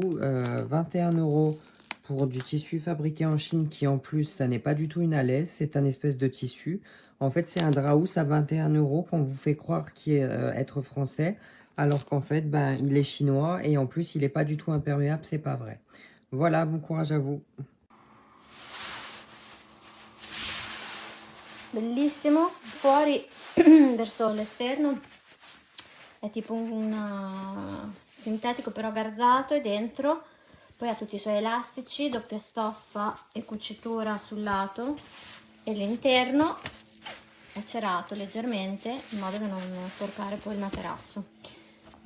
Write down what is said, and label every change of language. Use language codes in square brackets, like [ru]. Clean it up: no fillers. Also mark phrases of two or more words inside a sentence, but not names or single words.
[fr] 21 € pour du tissu fabriqué en Chine qui en plus, ça n'est pas du tout une alaise, c'est un espèce de tissu. En fait, c'est un draous à 21 € qu'on vous fait croire qu'il est être français alors qu'en fait, ben, il est chinois et en plus, il n'est pas du tout imperméable, c'est pas vrai. Voilà, bon courage à vous. [it] Bellissimo, fuori verso l'esterno è tipo un sintetico però garzato e dentro poi ha tutti i suoi elastici, doppia stoffa e cucitura sul lato e l'interno è cerato leggermente in modo da non sporcare poi il materasso.